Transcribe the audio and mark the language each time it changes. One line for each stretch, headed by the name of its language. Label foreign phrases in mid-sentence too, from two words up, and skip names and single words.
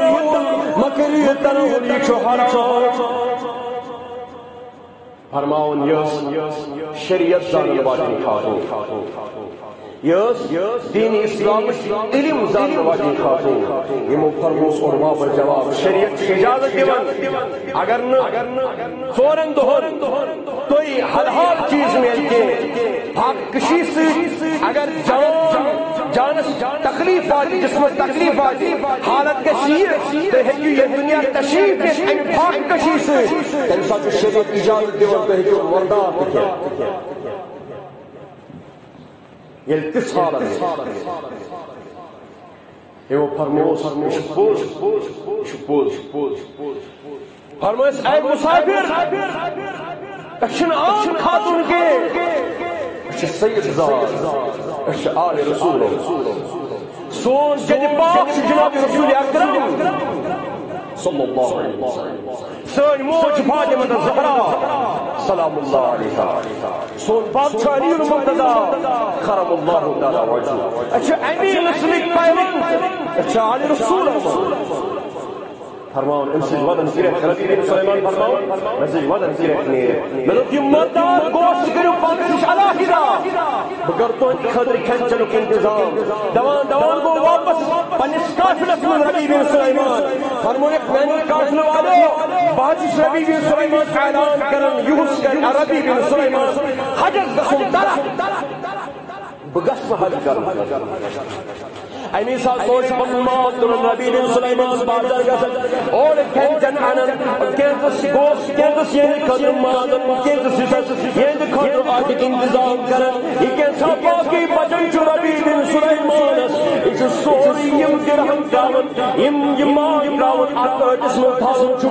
Kashmiri: تنوٗل یہِ چھُ حرام فرماون یس شریعت زانن واجن خاتون یس دین اسلام علم زانن واجن خاتون یمو فرموس اور واپس جواب شریعت اجازت دیوان اگر ژورن دۄہن تُہۍ حلال چیز میل کے حق کشی سے اگر جانس تکلیف آتی جسمس تکلیف آتی حالت گژھِ تو ہیٚکِو ییٚمہِ دُنیا تشریف نِتھ امہِ حق کشی سے تمہِ ساتہٕ چھُ شریعت اجازت دِوان تُہۍ ہیٚکِو وردار تہِ کھٮ۪تھ ییٚلہِ تِژھ حالت یِمو فرموس یہِ چھُ پوٚز فرمٲیس اے مسافر أسۍ چھِنہٕ عام خاتون کینٛہہ أسۍ چھِ سید ذات أسۍ چھِ آل رسول سون جدِ پاک چھُ جناب رسول اکرم
Arabic: صلی اللہ علیہ وسلم
Kashmiri: سٲنۍ موج چھِ فاطمہ الزہرا
Arabic: سلام اللہ علیہا
Kashmiri: سون باپ چھُ علی المرتضیٰ
Arabic: کرم اللہ تعالیٰ وجہہ
Kashmiri: أسۍ چھِ امی نسلٕکۍ پیوند أسۍ چھِ آل رسول فرماون امہِ سۭتۍ ودن گرٛیکھ ربی بن سلیمان فرماون مےٚ سۭتۍ ودن گرٛیکھ نیرِ مےٚ دوٚپ یہِ مردار گوشت کٔرِو پانس نِش علاحدہ بہٕ کَرٕ تُہنٛدِ خٲطرٕ کھٮ۪ن چٮ۪نُک انتظام دوان گوٚو واپس پننِس قافلس منٛز ربی بن سلیمان فرمونکھ میانہِ قافلہٕ والو بہٕ حظ چھُس ربی بن سلیمان اعلان کران یُہُس کرِ ربی بن سلیمان حجس گژھُن طلب بہٕ گژھٕ نہٕ حج کرُن امی ساتھ سوچ پنن ماز تُلُن ربی بن سلیمان بازر گژھان اور کھٮ۪ن چٮ۪ن انان کینٛژس گوشت کینٛژس یہنٛدِ خٲطرٕ ماز انان کینٛژس حصس یہنٛدِ خٲطرٕ آٹُک انتظام کران یہ کینٛژھا باقی بچن چھُ ربی بن سلیمانس یہ چھُ سورُے یِم درہم تراوان یِم ماز تراوان اتھ ٲٹِس منٛز تھاوان چھُ